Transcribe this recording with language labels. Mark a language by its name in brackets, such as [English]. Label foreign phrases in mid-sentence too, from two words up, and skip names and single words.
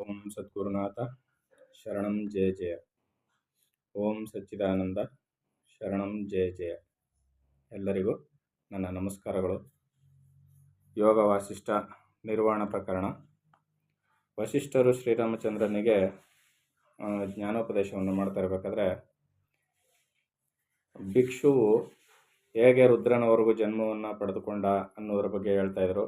[Sanskrit] ಸದ್ಗುರುನಾಥ ಶರಣಂ ಜಯ ಜಯ. ಓಂ ಸಚ್ಚಿದಾನಂದ ಶರಣಂ ಜಯ ಜಯ. [Kannada] ಎಲ್ಲರಿಗೂ ನನ್ನ ನಮಸ್ಕಾರಗಳು. ಯೋಗ ವಾಸಿಷ್ಠ ನಿರ್ವಾಣ ಪ್ರಕರಣ. ವಸಿಷ್ಠರು ಶ್ರೀರಾಮಚಂದ್ರನಿಗೆ ಜ್ಞಾನೋಪದೇಶವನ್ನು ಮಾಡ್ತಾ ಇರಬೇಕಾದ್ರೆ ಭಿಕ್ಷುವು ಹೇಗೆ ರುದ್ರನವರೆಗೂ ಜನ್ಮವನ್ನು ಪಡೆದುಕೊಂಡ ಅನ್ನೋದ್ರ ಬಗ್ಗೆ ಹೇಳ್ತಾ ಇದ್ರು.